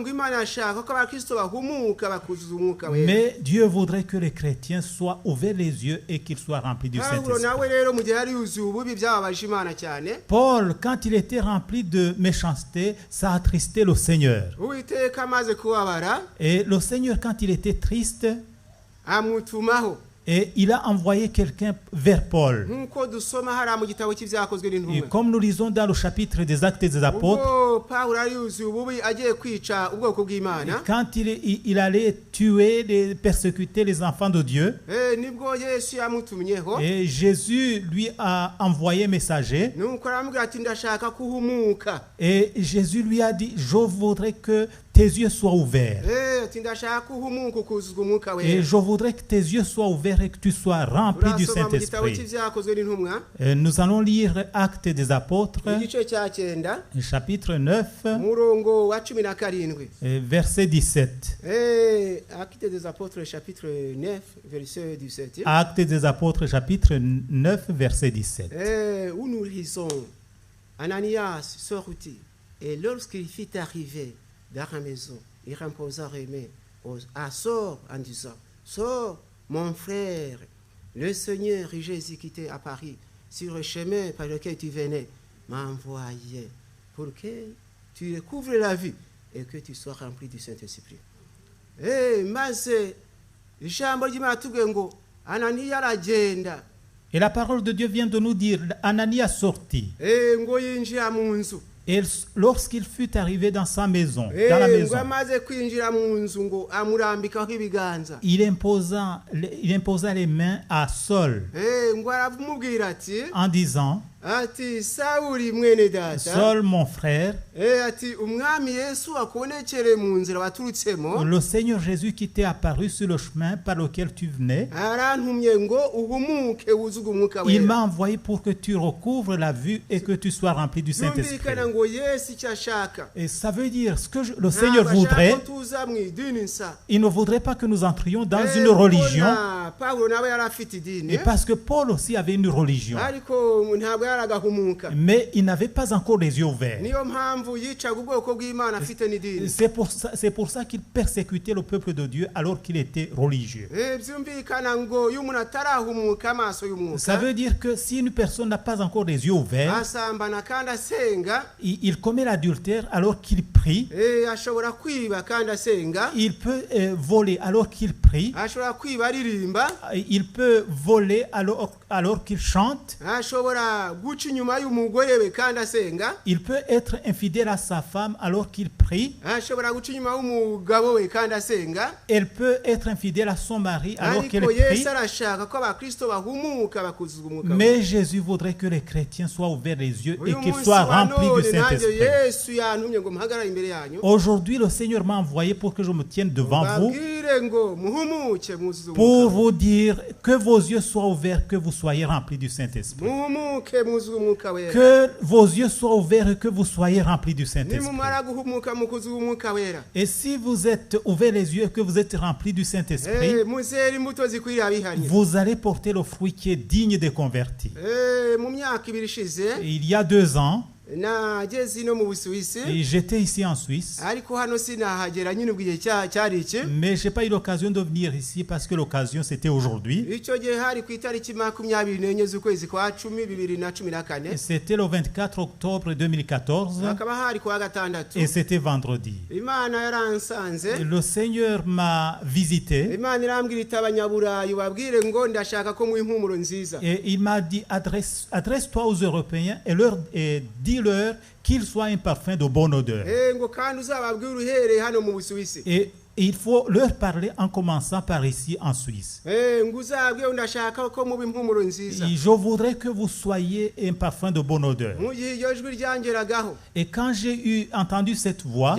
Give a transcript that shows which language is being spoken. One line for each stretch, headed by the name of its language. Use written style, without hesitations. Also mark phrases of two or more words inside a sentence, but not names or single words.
French: Mais Dieu voudrait que les chrétiens soient ouverts les yeux et qu'ils soient remplis du Saint-Esprit. Paul, quand il était rempli de méchanceté, ça attristait le Seigneur. Et le Seigneur, quand il était triste, Et il a envoyé quelqu'un vers Paul.
Kinyarwanda: nk'uko dusoma hariya mu gitabo cy'ibyakozwe
French: Et
Kinyarwanda: n'intumwa.
French: comme nous lisons dans le chapitre des Actes des Apôtres,
Kinyarwanda: ubwo pawulo yari yuzuye ububi agiye kwica ubwoko bw'imana,
French: quand il allait tuer, persécuter les enfants de Dieu,
Kinyarwanda: nibwo yesu yamutumyeho,
French: et Jésus lui a envoyé messager,
Kinyarwanda: nuko aramubwira ati ndashaka kuhumuka.
French: et Jésus lui a dit, je voudrais que tes yeux soient ouverts.
Kinyarwanda: ati ndashaka kuhumuka ukuzuzwa umwuka
French: Et
Kinyarwanda: wera.
French: je voudrais que tes yeux soient ouverts et que tu sois rempli du
Kinyarwanda: turasoma mu gitabo
French: Saint-Esprit.
Kinyarwanda: cy'ibyakozwe n'intumwa
French: Nous allons lire Actes des Apôtres,
Kinyarwanda: igice cya 9
French: chapitre 9,
Kinyarwanda: umurongo wa 17.
French: verset 17. Actes des apôtres chapitre 9 verset 17. Actes des Apôtres, chapitre 9, verset 17. Où nous lisons Ananias sortit, et lorsqu'il fut arrivé dans la maison, il imposa les mains à Saul en disant, Saul, mon frère, le Seigneur Jésus qui t'est apparu sur le chemin par lequel tu venais m'a envoyé pour que tu découvres la vie et que tu sois rempli du Saint-Esprit.
Kinyarwanda: Maze ijambo ry'Imana tubwiye ngo Ananiya aragenda,
French: Et la parole de Dieu vient de nous dire, Ananias sortit.
Kinyarwanda: ngo yinjira mu nzu.
French: Et lorsqu'il fut arrivé dans sa maison, dans la
Kinyarwanda: ngo
French: maison,
Kinyarwanda: amaze kwinjira mu nzu ngo amurambikaho ibiganza.
French: il imposa les mains à Saul
Kinyarwanda: ngo aramubwira ati
French: en disant,
Kinyarwanda: ati Sawuli mwene data,
French: Saul mon frère,
Kinyarwanda: ati umwami Yesu akubonekere mu nzira waturutsemo,
French: le Seigneur Jésus qui t'est apparu sur le chemin par lequel tu venais,
Kinyarwanda: arantumye ngo uhumuke wuzuge umwuka
French: il
Kinyarwanda: wera.
French: m'a envoyé pour que tu recouvres la vue et que tu sois rempli du Saint-Esprit.
Kinyarwanda: Yumvikana ngo Yesu icyo ashaka,
French: Et ça veut dire, ce que le Seigneur voudrait,
Kinyarwanda: ko tuza mu idini nsa.
French: il ne voudrait pas que nous entrions dans une religion,
Kinyarwanda: Pawulo nawe yari afite idini,
French: et parce que Paul aussi avait une religion,
Kinyarwanda: ariko ntabwo yaragahumuka.
French: mais il n'avait pas encore les yeux ouverts.
Kinyarwanda: Niyo mpamvu yicaga ubwoko bw'Imana afite n'idini.
French: C'est pour ça qu'il persécutait le peuple de Dieu alors qu'il était religieux.
Kinyarwanda: Byumvikana ngo iyo umuntu atarahumuka amaso
French: Ça
Kinyarwanda: y'umwuka,
French: veut dire que si une personne n'a pas encore les yeux ouverts,
Kinyarwanda: asambana kandi asenga,
French: il commet l'adultère alors qu'il prie,
Kinyarwanda: ashobora kwiba kandi asenga,
French: il peut voler alors qu'il prie,
Kinyarwanda: ashobora kwiba aririmba,
French: il peut voler alors qu'il chante,
Kinyarwanda: ashobora guca inyuma y'umugore we kandi asenga,
French: il peut être infidèle à sa femme alors qu'il prie,
Kinyarwanda: ashobora guca inyuma y'umugabo we kandi asenga.
French: elle peut être infidèle à son mari alors qu'elle
Kinyarwanda: Ariko
French: prie.
Kinyarwanda: Yesu arashaka ko abakristo bahumuka bakuzuzwa umwuka wera.
French: Mais Jésus voudrait que les chrétiens soient ouverts les yeux et
Kinyarwanda: Uyu
French: qu'ils
Kinyarwanda: munsi
French: soient
Kinyarwanda: wa
French: remplis du
Kinyarwanda: none nanjye
French: Saint-Esprit.
Kinyarwanda: Yesu yantumye ngo muhagarare imbere yanyu,
French: Aujourd'hui, le Seigneur m'a envoyé pour que je me tienne devant vous,
Kinyarwanda: babwire ngo muhumuke mwuzuze
French: pour
Kinyarwanda: umwuka wera.
French: vous dire que vos yeux soient ouverts, que vous soyez remplis du Saint-Esprit.
Kinyarwanda: muhumuke mwuzuze umwuka wera.
French: Que vos yeux soient ouverts et que vous soyez remplis du Saint-Esprit.
Kinyarwanda: nimumara guhumuka mukuzuza umwuka wera,
French: Et si vous êtes ouverts les yeux et que vous êtes remplis du Saint-Esprit,
Kinyarwanda: muzera imbuto zikwiriye abihanye.
French: vous allez porter le fruit qui est digne des convertis.
Kinyarwanda: Mu myaka ibiri ishize
French: Il y a 2 ans,
Kinyarwanda: nageze ino mu Busuwisi,
French: et j'étais ici en Suisse,
Kinyarwanda: ariko hano sinahagera nyine ubwo igihe cyari iki.
French: mais je n'ai pas eu l'occasion de venir ici parce que l'occasion c'était aujourd'hui.
Kinyarwanda: icyo gihe hari ku itariki 24 z'ukwezi kwa 10 2014,
French: C'était le 24 octobre 2014
Kinyarwanda: hakaba hari kuwa gatandatu.
French: et c'était vendredi.
Kinyarwanda: Imana yaransanze,
French: Le Seigneur m'a visité
Kinyarwanda: Imana irambwira iti abanyaburayi babwire ngo ndashaka ko mu impumuro nziza.
French: et il m'a dit adresse-toi aux Européens et dis-leur qu'il soit un parfum de bonne odeur.
Kinyarwanda: ngo kandi uzababwire uhereye hano mu Busuwisi.
French: Et il faut leur parler en commençant par ici en Suisse.
Kinyarwanda: ngo uzabwire ndashaka ko mu impumuro nziza.
French: Et je voudrais que vous soyez un parfum de bonne odeur.
Kinyarwanda: mu gihe iryo jwi ryangeragaho,
French: Et quand j'ai entendu cette voix,